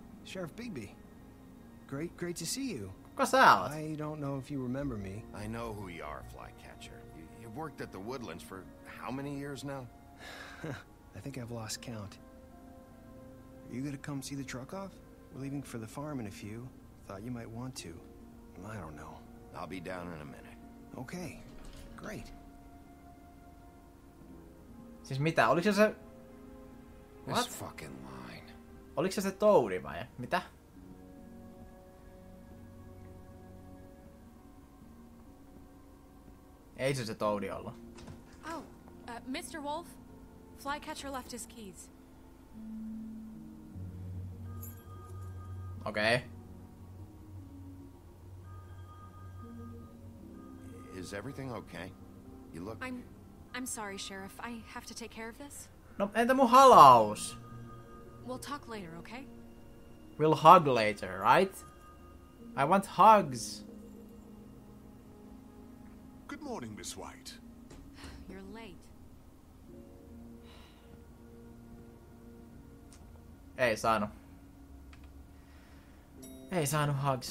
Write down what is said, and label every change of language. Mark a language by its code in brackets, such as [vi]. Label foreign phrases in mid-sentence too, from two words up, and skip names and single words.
[en] Sheriff Bigby. Great to see you. [fi] Kuka sä oot? [en] I don't know if you remember me. I know who you are, Flycatcher. You've worked at the Woodlands for how many years now? I think I've lost count. Are you gonna come see the truck off? We're leaving for the farm in a few. Thought you might want to. I don't know. I'll be down in a minute. Okay. Great. [fi] Siis mitä? Oliko se... [en] What? This fucking line. [fi] Oliko se Toadi vai? Mitä? Ei se Toadi ollut. [en] Oh, Mr. Wolf? Flycatcher left his keys. Okay. Is everything okay? You look... I'm sorry, Sheriff. I have to take care of this. [fi] No, entä mun halaus? [en] We'll talk later, okay? We'll hug later, right? I want hugs. Good morning, Miss White. You're late. [fi] Ei saanut hugs.